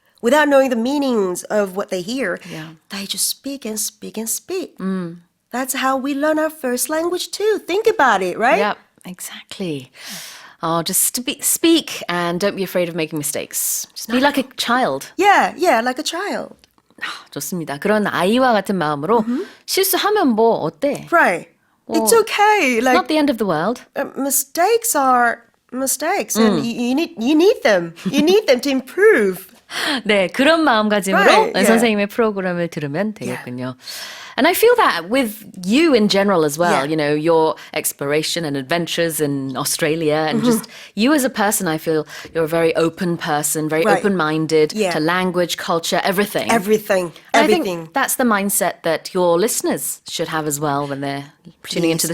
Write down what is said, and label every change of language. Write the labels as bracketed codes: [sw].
[en] Without knowing the meanings of what they hear, they just speak and speak and speak. That's how we learn our first language too. Think about it, right? Yep, exactly. Just speak and don't be afraid of making mistakes. Just be like a child. Yeah, like a child. [ko] 좋습니다. 그런 아이와 같은 마음으로 실수하면 뭐 어때? [en] Right. It's okay. Like Not the end of the world. mistakes are mistakes, and you need them. You need them to improve. [ko] 네, 그런 마음가짐으로 [en] Right, yeah. [ko] 선생님의 프로그램을 들으면 되겠군요. [en] And I feel that with you in general as well, Yeah. you know, your exploration and adventures in Australia and just you as a person, I feel you're a very open person, very Right. open-minded Yeah. to language, culture, everything. Everything. And I Everything. think that's the mindset that your listeners should have as well when they're tuning into the